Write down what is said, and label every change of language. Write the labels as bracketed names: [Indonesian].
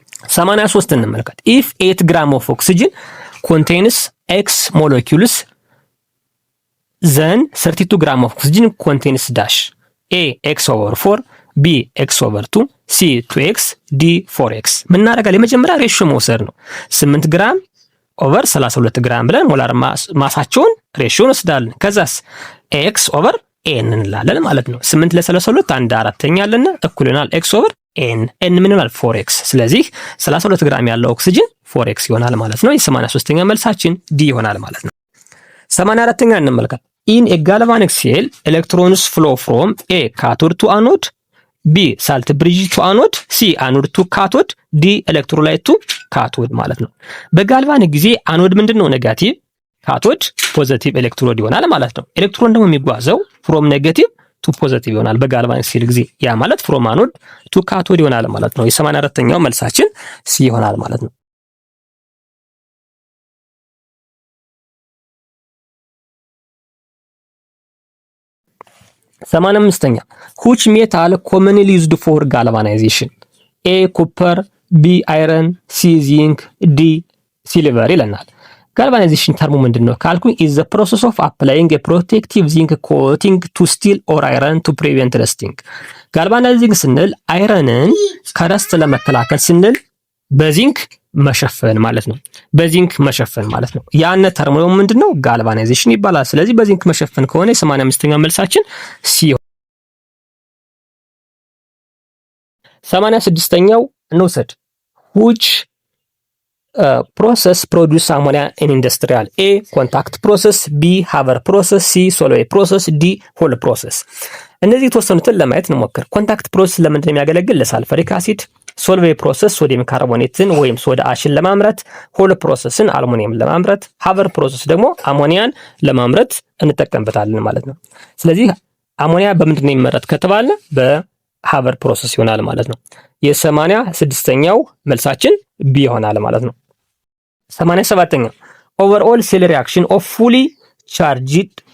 [English] 83 እንመልከት። if 8 gram of oxygen contains x molecules then 32 gram of oxygen contains dash a x over 4 b x over 2 c 2x d 4x። [Amharic] ምን እናደርጋለን? የመጀመሪያ ሬሽዮ መውሰድ ነው። 8 ግራም ኦቨር 32 ግራም ብለን ሞላር ማሳቸውን ሬሽዮ እንወስዳለን። ከዛስ x ኦቨር n እንላለን ማለት ነው። 8 ለ32 1 4ኛ አለና እኩል ይሆናል x ኦቨር n ምን ይሆናል? 4x። ስለዚህ 32 ግራም ያለው ኦክሲጅን 4x ይሆናል ማለት ነው። የ83ኛ መልሳችን ዲ ይሆናል ማለት ነው። 84ኛ እንመልከት። [English] in a galvanic cell electrons flow from a cathode to anode, b salt bridge to anode, c anode to cathode, [Amharic] d electrolyte to cathode ማለት ነው። በጋልቫኒክ ጊዜ አኖድ ምንድነው? ኔጋቲቭ፣ ካቶድ ፖዚቲቭ ኤሌክትሮድ ይሆናል ማለት ነው። ኤሌክትሮን ደግሞ የሚጓዘው ፍሮም ኔጋቲቭ ቱ ፖዚቲቭ ይሆናል በጋልቫኒክ ሴል ጊዜ። ያ ማለት ፍሮም አኖድ ቱ ካቶድ ይሆናል ማለት ነው። የ84ኛው መልሳችን ሲ ይሆናል ማለት ነው። 85ኛ [English] which metal commonly used for galvanization? A copper, B iron, C zinc, D silver ይለናል። ጋልቫናይዜሽን ተርሙ ምንድነው ካልኩኝ is the process of applying a protective zinc coating to steel or iron to prevent rusting። [Amharic] ጋልቫናይዚንግ ስንል አይረንን ከረስት ለመከላከል ስንል በዚንክ መሸፈን ማለት ነው። [English] በዚንክ መሸፈን ማለት ነው። [Amharic] ያነ ተርሙ ምንድነው? ጋልቫናይዜሽን ይባላል። ስለዚህ በዚንክ መሸፈን ከሆነ 85ኛው መልሳችን ሲ። 86ኛው እንውሰድ። [English] which process produce ammonia in industrial? A contact process, B Haber process, C Solvay process, D Hall process። [Amharic] እነዚህ የተወሰኑትን ለማየት እንሞክር። ኮንታክት ፕሮሰስ ለምንድን ነው የሚያገለግል? ለሳልፈሪክ አሲድ። ሶልቬይ ፕሮሰስ ሶዲየም ካርቦኔትን ወይም ሶዳ አሽን ለማምረት፣ ሆል ፕሮሰስን አልሙኒየም ለማምረት፣ ሃቨር ፕሮሰስ ደግሞ አሞኒያን ለማምረት እንጠቀምበታለን ማለት ነው። ስለዚህ አሞኒያ በምንድን ነው የሚመረት ከተባለ በሃቨር ፕሮሰስ ይሆናል ማለት ነው። የ86ኛው መልሳችን ቢ ይሆናል ማለት ነው። 87ኛው ኦቨርኦል ሴል ሪአክሽን ኦፍ ፉሊ ቻርጅድ